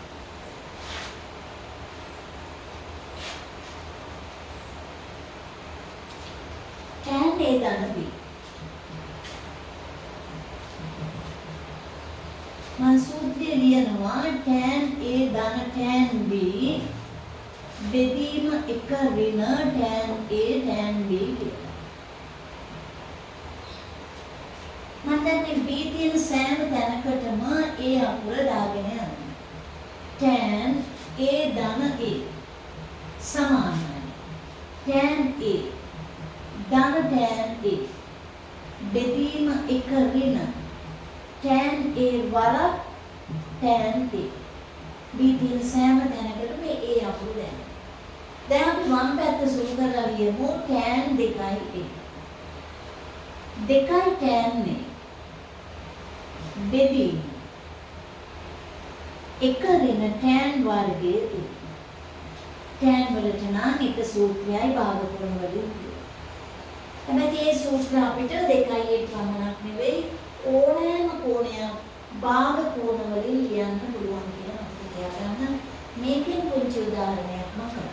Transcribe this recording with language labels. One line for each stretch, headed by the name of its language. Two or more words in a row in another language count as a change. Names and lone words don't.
Sinhala: tan A ධන B. මං සූත්‍රය ලියනවා tan A ධන tan B බෙදීම 1 ඍණ tan A tan B කියලා. මම දැන් මේ B තියෙන සෑම තැනකටම A අකුර දාගෙන යනවා. tan A ධන A සමානයි tan A ධන tan A බෙදීම 1 ඍණ tan A වරක් tan A. B තියෙන සෑම තැනකටම A අකුර දානවා. දැන් අපි වම් පැත්ත සුළු කරලා ලියමු tan 2A. 2 tan A බෙදීම 1 ඍණ tan වර්ගයේ A. tan වලට නම් එක සූත්‍රයයි භාගකෝණ වලින් තියෙනවා. හැබැයි මේ සූත්‍ර අපිට 2යි පමණක් නෙවෙයි ඕනෑම කෝණයක් භාගකෝණ වලින් ලියන්න පුළුවන් කියලා අපිට කියන්න මේකෙන් පුංචි උදාහරණයක් මම කරනවා.